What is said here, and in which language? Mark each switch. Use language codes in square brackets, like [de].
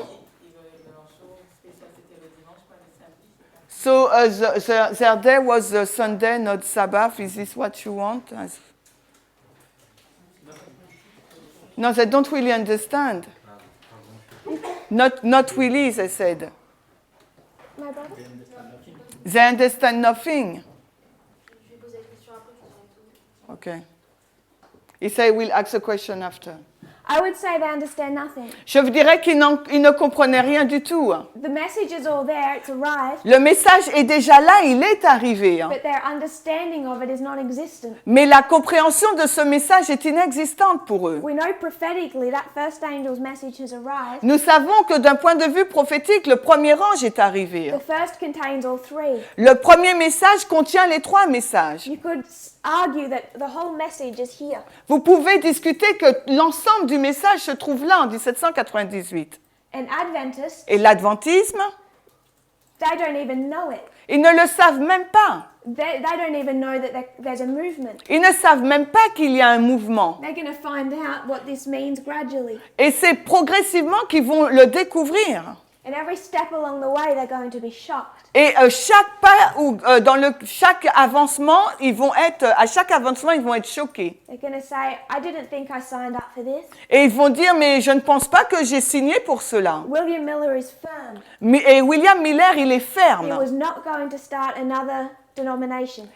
[fr] Leur chose spéciale, c'était le dimanche, pas le samedi. [en] So their day was the Sunday, not Sabbath. Is this what you want? No, they don't really understand. Not really, they said. My brother? They understand nothing. Okay. He said we'll ask a question after. I would say they understand nothing. [fr] Je vous dirais qu'ils ne comprenaient rien du tout. [en] The message is all there, it's arrived, [fr] Le message est déjà là, il est arrivé. [en] but their understanding of it is non-existent. [fr] Mais la compréhension de ce message est inexistante pour eux. [en] We know prophetically that first angel's message has arrived. [fr] Nous savons que d'un point de vue prophétique, le premier ange est arrivé. [en] The first contains all three. [fr] Le premier message contient les trois messages. [en] You could argue that the whole message is here. [fr] Vous pouvez discuter que l'ensemble du message se trouve là en 1798. [en] And Adventists, [fr] Et l'adventisme, [en] they don't even know it. [fr] ils ne le savent même pas. [en] They don't even know that there's a movement. [fr] Ils ne savent même pas qu'il y a un mouvement. [en] They're going to find out what this means gradually. [fr] Et c'est progressivement qu'ils vont le découvrir. [en] And every step along the way, they're going to be shocked. [fr] Et chaque pas ou chaque avancement, à chaque avancement, ils vont être choqués. [en] They're going to say, I didn't think I signed up for this. [fr] Et ils vont dire, mais je ne pense pas que j'ai signé pour cela. [en] William Miller is firm. [fr] Et William Miller, il est [en] He [fr] ferme. [en] was not going to start another denomination.